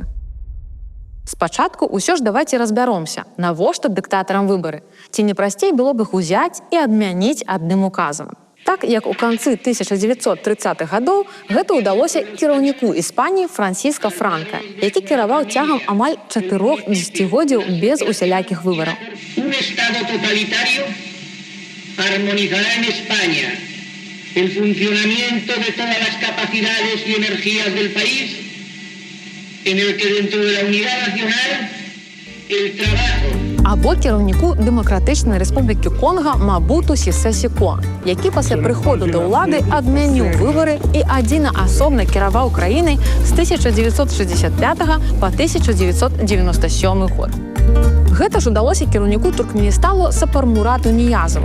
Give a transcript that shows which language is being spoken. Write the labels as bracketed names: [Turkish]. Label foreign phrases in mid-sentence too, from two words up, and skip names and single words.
[Belarusian] Спачатку ўсё ж давайце разбяромся, навошта дыктатарам выбары. Ці не прасцей было б іх узяць і адмяніць адным указам. Так, як у канцы 1930-х гадоў гэта ўдалося кіраўніку Іспаніі Франсіска Франка, які кіраваў цягам амаль 4 дзесяцігоддзяў без усялякіх выбараў. [Spanish] Un estado totalitario armonizará en España el funcionamiento de todas las capacidades y energías del país, en el que dentro de la unidad nacional el trabajo. [Belarusian] Або кіраўніку Дэмакратычнай Рэспублікі Конга Мабуту Сесе Секо, які пасля прыходу да ўлады адмяніў выбары і адзінаасобна кіраваў краінай з 1965 па 1997 год. Гэта ж удалося кіраўніку Туркменістану Сапармурату Ніязову.